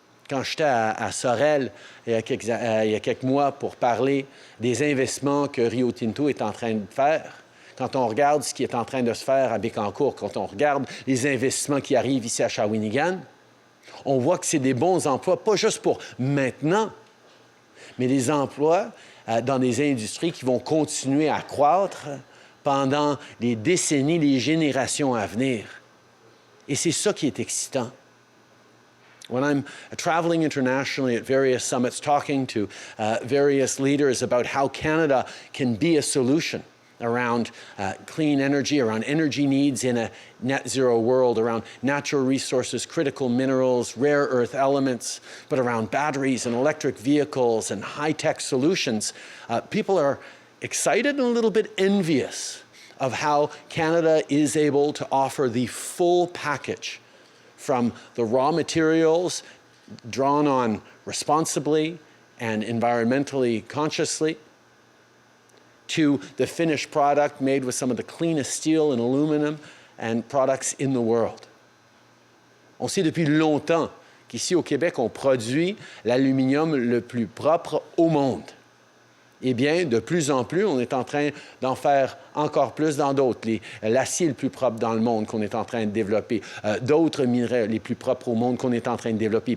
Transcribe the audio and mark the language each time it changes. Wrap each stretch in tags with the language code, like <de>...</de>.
<fr>Quand j'étais à Sorel il y a quelques mois pour parler des investissements que Rio Tinto est en train de faire, quand on regarde ce qui est en train de se faire à Bécancour, quand on regarde les investissements qui arrivent ici à Shawinigan, on voit que c'est des bons emplois, pas juste pour maintenant, mais des emplois dans des industries qui vont continuer à croître pendant les décennies, les générations à venir. Et c'est ça qui est excitant.</fr> <en>When I'm traveling internationally at various summits, talking to various leaders about how Canada can be a solution around clean energy, around energy needs in a net zero world, around natural resources, critical minerals, rare earth elements, but around batteries and electric vehicles and high-tech solutions, people are excited and a little bit envious of how Canada is able to offer the full package from the raw materials drawn on responsibly and environmentally consciously to the finished product made with some of the cleanest steel and aluminum and products in the world.</en> <fr>On sait depuis longtemps qu'ici au Québec, on produit l'aluminium le plus propre au monde. Eh bien, de plus en plus, on est en train d'en faire encore plus dans d'autres. L'acier le plus propre dans le monde qu'on est en train de développer, d'autres minerais les plus propres au monde qu'on est en train de développer.</fr>